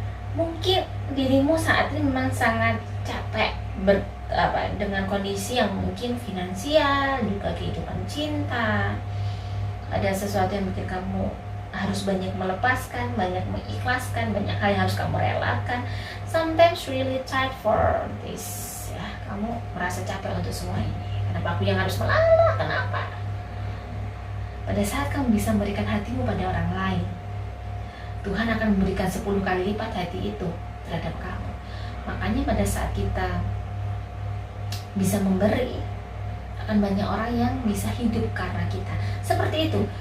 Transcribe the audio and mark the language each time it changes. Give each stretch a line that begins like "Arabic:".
Indonesian: Mungkin dirimu saat ini memang sangat capek dengan kondisi yang mungkin finansial, juga kehidupan cinta. Ada sesuatu yang bikin kamu harus banyak melepaskan, banyak mengikhlaskan, banyak hal yang harus kamu relakan.
English: Sometimes really tired for this.
Indonesian: Ya, kamu merasa capek untuk semua ini. Kenapa aku yang harus mengalah? Kenapa? Pada saat kamu bisa memberikan hatimu pada orang lain, Tuhan akan memberikan 10 kali lipat hati itu terhadap kamu. Makanya pada saat kita bisa memberi, akan banyak orang yang bisa hidup karena kita. Seperti itu.